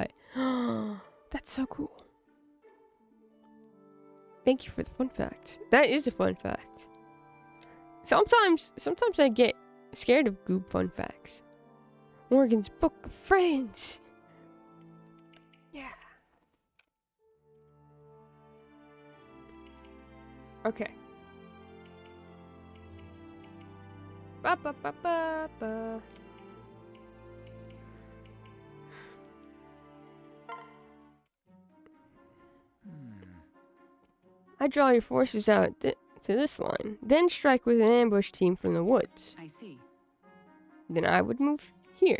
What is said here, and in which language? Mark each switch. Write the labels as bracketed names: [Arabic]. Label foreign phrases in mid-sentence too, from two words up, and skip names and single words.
[English] That's so cool. Thank you for the fun fact. That is a fun fact. Sometimes I get scared of goob fun facts. Morgan's Book of Friends. Yeah. Okay. Ba ba ba ba ba. I draw your forces out to this line, then strike with an ambush team from the woods. I see. Then I would move here.